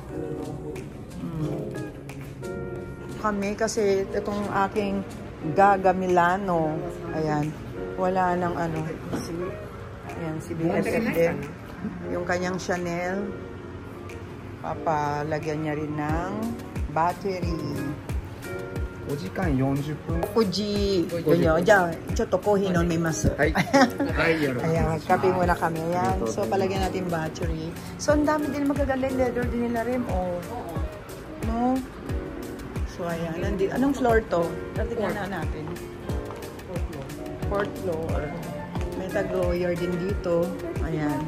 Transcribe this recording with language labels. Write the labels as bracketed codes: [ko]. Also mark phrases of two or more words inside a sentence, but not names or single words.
[tl] Kami kasi itong aking Gaga Milano. Ayan. Wala nang ano. Ayan, si BFF din. Yung kanyang Chanel. Papalagyan niya rin ng battery. [ja] お時間40分。 5時。じゃあ、ちょっとコーヒー飲みます。はい。はい、よろしくお願いします。 [tl] Ayan, kape muna kami. Ayan. So, palagyan natin battery. So, ang dami din magagaling leather din nila rin. Oh. No? So, ayan. Nandito. Anong floor to? Tingnan na natin. [en] Fourth floor. [tl] May tag-Heuer din dito. Ayan.